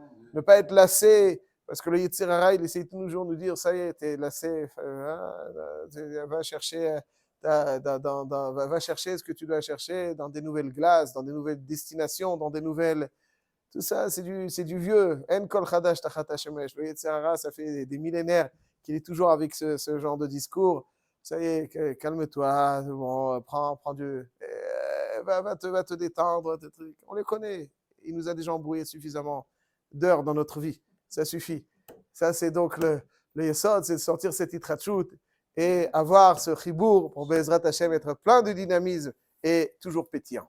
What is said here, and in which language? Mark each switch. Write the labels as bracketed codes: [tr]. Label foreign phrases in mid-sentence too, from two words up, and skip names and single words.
[fr] Ne pas être lassé, parce que le Yetzir Hara, il essaie toujours de nous dire, ça y est, t'es lassé, va chercher... va chercher ce que tu dois chercher dans des nouvelles glaces, dans des nouvelles destinations, dans des nouvelles... Tout ça, c'est du vieux. [he] אין כל חדש תחת השמש. [fr] Le Yetzer Hara, ça fait des millénaires qu'il est toujours avec ce genre de discours. Ça y est, calme-toi, bon, prends Dieu. Va te détendre. On les connaît. Il nous a déjà embrouillé suffisamment d'heures dans notre vie. Ça suffit. Ça, c'est donc le Yesod, c'est de sortir cette Yitrachut et avoir ce chibour pour [he] בעזרת השם, [fr] être plein de dynamisme et toujours pétillant.